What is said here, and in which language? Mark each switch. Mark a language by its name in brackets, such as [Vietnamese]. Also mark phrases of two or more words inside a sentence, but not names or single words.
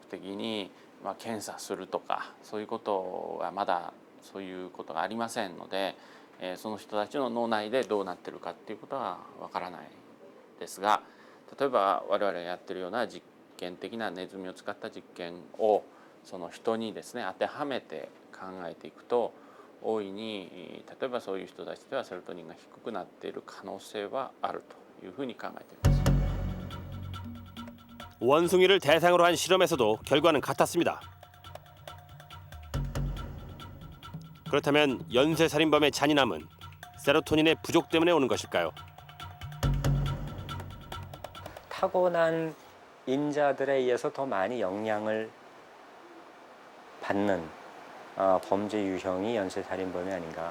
[Japanese] 的に検査するとかそういうことはまだそういうことがありませんので、その人たちの脳内でどうなってるかっていうことはわからないですが、例えば我々がやってるような実験的なネズミを使った実験をその人にですね当てはめて考えていくと、大いに例えばそういう人たちではセロトニンが低くなっている可能性はあるというふうに考えています。 [Korean] 원숭이를 대상으로 한 실험에서도 결과는 같았습니다. 그렇다면 연쇄살인범의 잔인함은 세로토닌의 부족 때문에 오는 것일까요? 타고난 인자들에 의해서 더 많이 영향을 받는 범죄 유형이 연쇄살인범이 아닌가.